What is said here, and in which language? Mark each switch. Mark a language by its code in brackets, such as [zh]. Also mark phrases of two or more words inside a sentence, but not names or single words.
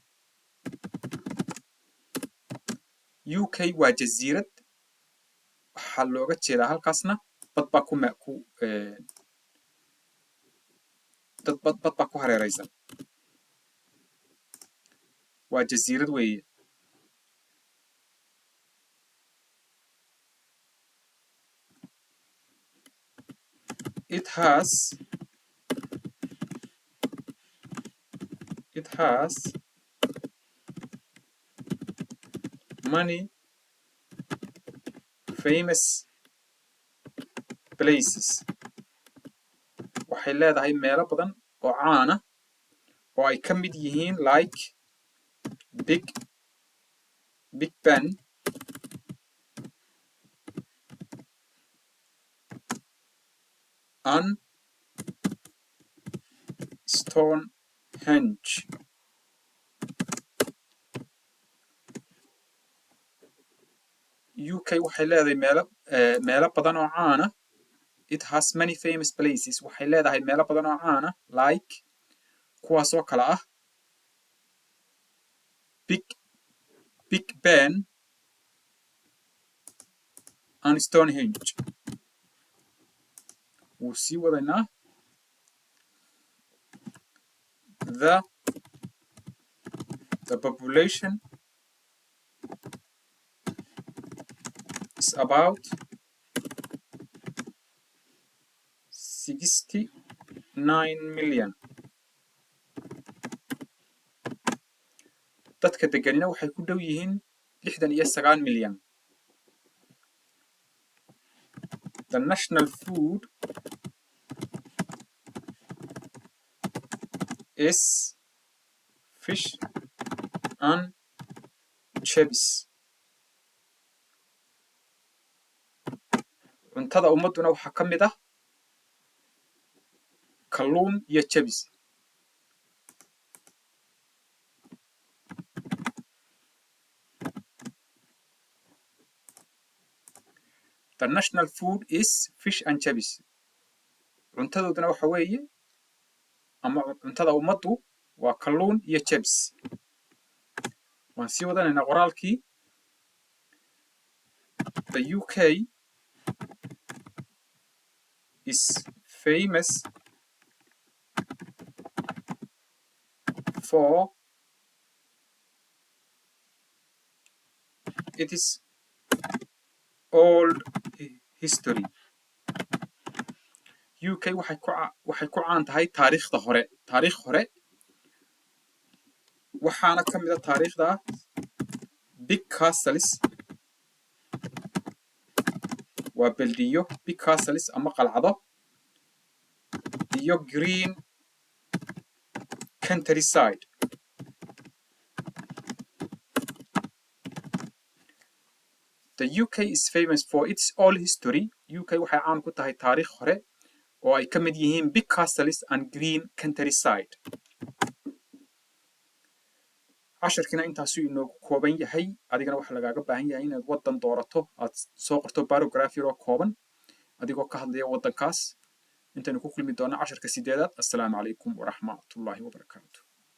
[so] UK waa jasiirad waxaa looga jeedaa halkaasna bad baa ku hareeraysan waa jasiirad weeye It has many famous places waxay leedahay meelo badan oo caan ah oo ay ka mid yihiin [en] like Big Ben and [so] Stonehenge UK waxay leedahay meelo badan oo caan ah [en] It has many famous places [so] waxay leedahay meelo badan oo caan ah like kuwaasoo kala ah Big Ben [en] and Stonehenge [so] wuu sii wadaynaa [en] The population is about [so] 69 million dadka deganina waxay ku dhow yihiin 69 milyan [en] The national food is fish and chips [so] cuntada ummaduna waxaa ka mid ah kalluun iyo chips [en] The national food is fish and chips [so] cuntadooduna waxa weeye ama cuntada ummaddu waa kalluun iyo chips waan sii wadanaynaa qoraalkii [en] the UK is famous for its [so] old history UK waxay ku caan tahay taariikhda hore taariikh hore waxaana ka mid ah taariikhda [en] big castles [so] waa beldiyo [en] big castles [so] ama qalcado iyo [en] green countryside The UK is famous for its old history [so] UK waxay caan ku tahay taariikh hore oo ay ka mid yihiin [en] big castles and green countryside [so] casharkina intaasuu inoogu kooban yahay adigana waxaa lagaaga baahan yahay inaad waddan doorato aad soo qorto paragraph yaroo kooban adigoo ka hadlaya waddankaas intaynu ku kulmi doona casharka 8aad [ar] السلام عليكم ورحمة الله وبركاته